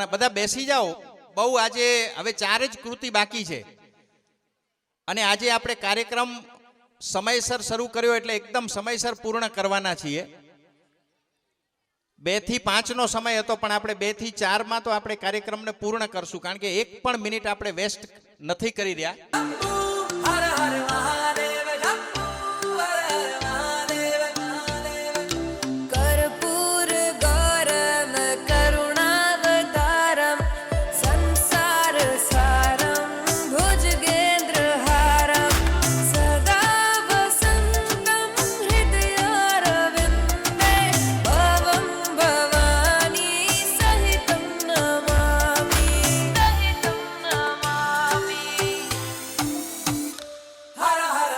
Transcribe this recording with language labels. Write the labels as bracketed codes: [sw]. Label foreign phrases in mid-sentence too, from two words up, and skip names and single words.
[gu] બધા બેસી જાઓ, બહુ આજે હવે 4 જ કૃતિ બાકી છે અને આજે આપણે કાર્યક્રમ સમયસર શરૂ કર્યો એટલે એકદમ સમયસર પૂર્ણ કરવાના છીએ। 2 થી 5 નો સમય હતો, પણ આપણે 2 થી 4 માં તો આપણે કાર્યક્રમને પૂર્ણ કરશું, કારણ કે 1 પણ મિનિટ આપણે વેસ્ટ નથી કરી રહ્યા। [sa] कर्पूर गौरम करुणावतारम संसार सारम भुजगेंद्रहारम सदा वसंतम हृदयारविंदे भवं भवानी सहितं नमामि। हर